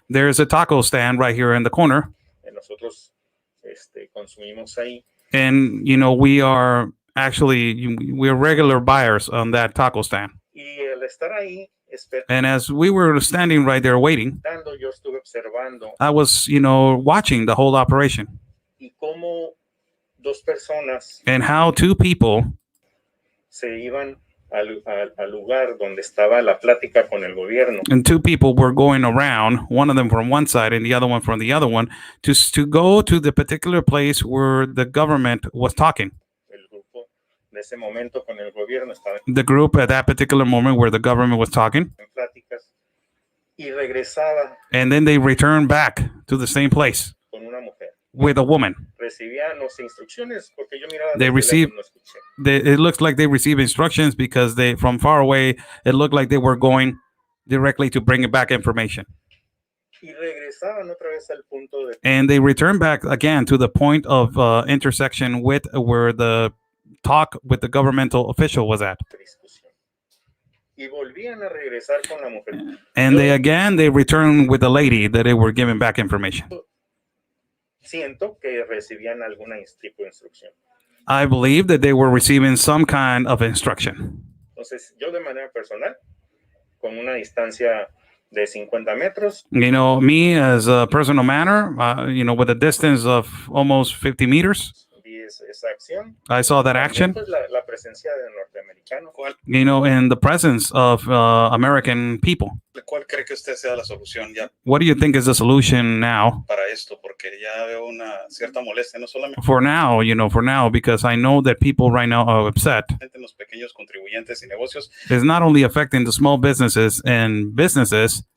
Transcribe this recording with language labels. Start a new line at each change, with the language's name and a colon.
English: There's a taco stand right here in the corner.
Spanish: Nosotros consumimos ahí.
English: And, you know, we're regular buyers on that taco stand.
Spanish: Y al estar ahí,
English: And as we were standing right there waiting,
Spanish: yo estuve observando
English: I was, you know, watching the whole operation.
Spanish: y cómo 2 personas
English: And how 2 people
Spanish: se iban al lugar donde estaba la plática con el gobierno.
English: and 2 people were going around, one of them from one side and the other one from the other one, to go to the particular place where the government was talking.
Spanish: El grupo de ese momento con el gobierno estaba
English: The group at that particular moment where the government was talking.
Spanish: en pláticas y regresaba
English: And then they returned back to the same place
Spanish: con una mujer.
English: with a woman.
Spanish: Recibían las instrucciones porque yo miraba
English: They
Spanish: desde
English: received-
Spanish: lejos, no escuché.
English: It looks like they received instructions because from far away, it looked like they were going directly to bring back information.
Spanish: Y regresaban otra vez al punto de
English: And they returned back again to the point of intersection with where the talk with the governmental official was at.
Spanish: discusión. Y volvían a regresar con la mujer.
English: And they returned with the lady that they were giving back information.
Spanish: Siento que recibían algún tipo de instrucción.
English: I believe that they were receiving some kind of instruction.
Spanish: Entonces, yo de manera personal, con una distancia de 50 metros,
English: You know, me as a personal manner, you know, with a distance of almost 50 meters,
Spanish: vi esa acción.
English: I saw that
Spanish: También,
English: action.
Spanish: pues, la presencia de norteamericanos.
English: You know, in the presence of American people.
Spanish: ¿Cuál cree que usted sea la solución ya
English: What do you think is the solution now?
Spanish: para esto? Porque ya veo una cierta molestia, no solamente
English: For now, you know, for now, because I know that people right now are upset.
Spanish: en los pequeños contribuyentes y negocios,
English: It's not only affecting the small businesses and businesses,